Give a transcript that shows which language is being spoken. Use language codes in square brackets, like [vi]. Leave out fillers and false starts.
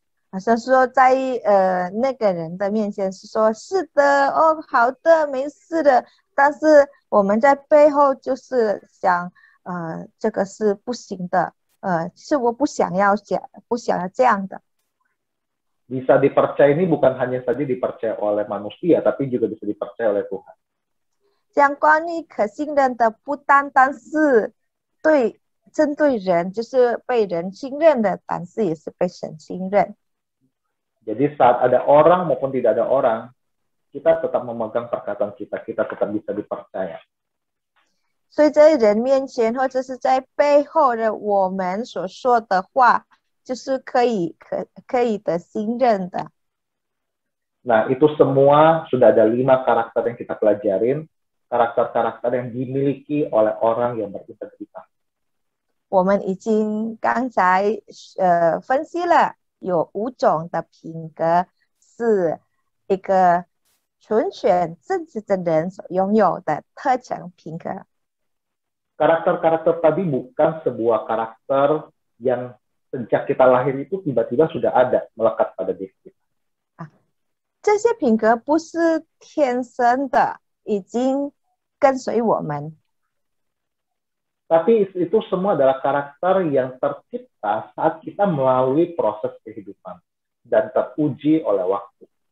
[zh] 好像说在那个人的面前是说是的，哦，好的，没事的，但是我们在背后就是想，这个是不行的，是我不想要这样的。 [id] Bisa dipercaya ini bukan hanya saja dipercaya oleh manusia, tapi juga bisa dipercaya oleh Tuhan. [zh] 讲关于可信任的，不单单是针对人，就是被人信任的，但是也是被神信任。 [id] Jadi saat ada orang maupun tidak ada orang, kita tetap memegang perkataan kita, kita tetap bisa dipercaya. [zh] 所以在人面前或者是在背后的我们所说的话，就是可以的信任的。 [id] Nah, itu semua sudah ada 5 karakter yang kita pelajarin, karakter-karakter yang dimiliki oleh orang yang berintegritas. [zh] 我们已经刚才分析了有5种的品格，是一个纯选正直的人所拥有的特征品格。 [id] Karakter-karakter tadi bukan sebuah karakter yang sejak kita lahir itu tiba-tiba sudah ada melekat pada diri kita. [zh] 这些品格不是天生的，已经跟随我们。 [id] Tapi itu semua adalah karakter yang tercipta saat kita melalui proses kehidupan dan teruji oleh waktu.